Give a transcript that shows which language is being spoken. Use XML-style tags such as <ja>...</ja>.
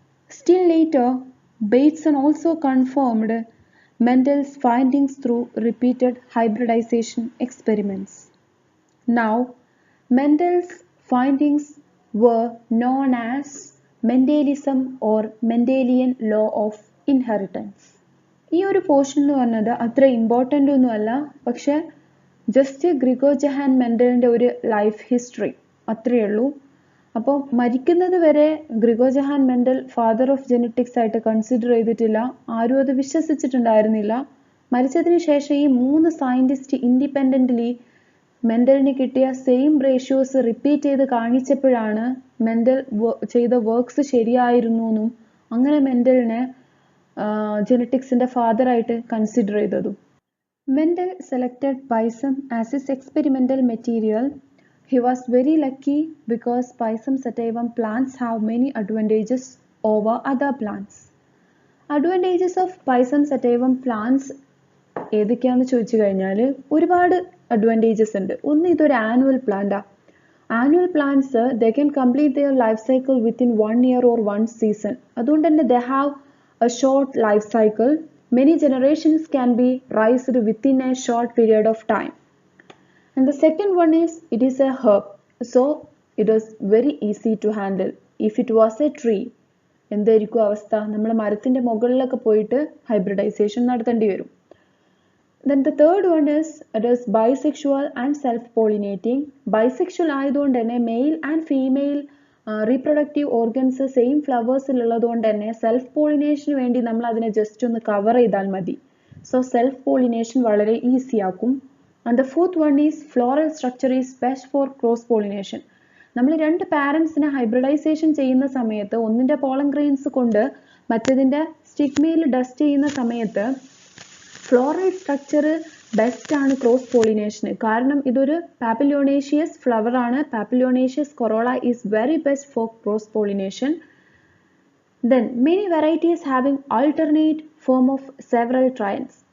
<en>Still later, Bateson also confirmed Mendel's findings through repeated hybridization experiments. Now, Mendel's findings were known as Mendelism or Mendelian law of inheritance.</en> <ml>ഈ ഒരു portion എന്ന് പറഞ്ഞത് അത്ര important ഒന്നുമല്ല, പക്ഷെ just ഗ്രിഗോ Jahan മെൻഡലിൻ്റെ ഒരു life history അത്രയേ ഉള്ളൂ. അപ്പോൾ മരിക്കുന്നത് വരെ ഗ്രിഗോ Jahan Mendel father of genetics ആയിട്ട് കൺസിഡർ ചെയ്തിട്ടില്ല, ആരും അത് വിശ്വസിച്ചിട്ടുണ്ടായിരുന്നില്ല. മരിച്ചതിന് ശേഷം ഈ മൂന്ന് സയൻറ്റിസ്റ്റ് ഇൻഡിപെൻഡൻ്റ്ലി മെൻഡലിന് കിട്ടിയ സെയിം റേഷ്യോസ് റിപ്പീറ്റ് ചെയ്ത് കാണിച്ചപ്പോഴാണ് മെൻഡൽ ചെയ്ത വർക്ക്സ് ശരിയായിരുന്നു എന്നും അങ്ങനെ മെൻഡലിനെ ജെനറ്റിക്സിൻ്റെ ഫാദറായിട്ട് കൺസിഡർ ചെയ്തതും.</ml> <en>Mendel selected Pisum as his experimental material. He was very lucky because Pisum sativum plants have many advantages over other plants. Advantages of Pisum sativum plants</en> <ml>ഏതൊക്കെയാണെന്ന് ചോദിച്ചു കഴിഞ്ഞാൽ ഒരുപാട് അഡ്വാൻറ്റേജസ് ഉണ്ട്. ഒന്ന്, ഇതൊരു ആനുവൽ പ്ലാന്റാണ്.</ml> <en>Annual plants they can complete their life cycle within 1 year or 1 season.</en> <ml>അതുകൊണ്ട് തന്നെ</ml> <en>They have a short life cycle. Many generations can be raised within a short period of time. And the second one is it is a herb, so it is very easy to handle. If it was a tree,</en> <ml>എന്തായിരിക്കും അവസ്ഥ? നമ്മൾ മരത്തിൻ്റെ മുകളിലൊക്കെ പോയിട്ട് hybridisation നടത്തേണ്ടി വരും.</ml> <en>Then the third one is it is bisexual and self-pollinating.</en> <ml>Bisexual ആയതുകൊണ്ട് തന്നെ</ml> <en>male and female reproductive organs</en> <ml>same ഫ്ലവേഴ്സിലുള്ളത് കൊണ്ട് തന്നെ സെൽഫ് പോളിനേഷന് വേണ്ടി നമ്മൾ അതിനെ ജസ്റ്റ് ഒന്ന് കവർ ചെയ്താൽ മതി.</ml> <en>so self pollination</en> <ml>വളരെ ഈസി ആക്കും.</ml> <en>And the fourth one is floral structure is best for cross pollination.</en> <ml>നമ്മൾ രണ്ട് പാരൻസിനെ ഹൈബ്രിഡൈസേഷൻ ചെയ്യുന്ന സമയത്ത് ഒന്നിൻ്റെ പോളൻ ഗ്രെയിൻസ് കൊണ്ട് മറ്റേതിൻ്റെ സ്റ്റിഗ്മയിൽ ഡസ്റ്റ് ചെയ്യുന്ന സമയത്ത് ഫ്ലോറൽ സ്ട്രക്ചർ ബെസ്റ്റ് ആണ് ക്രോസ് പോളിനേഷന്. കാരണം ഇതൊരു പാപ്പിലിയോണേഷ്യസ് ഫ്ലവർ ആണ്.</ml> <en>Papilionaceous corolla is very best for cross pollination. Then many varieties having alternate form of several trions.</en>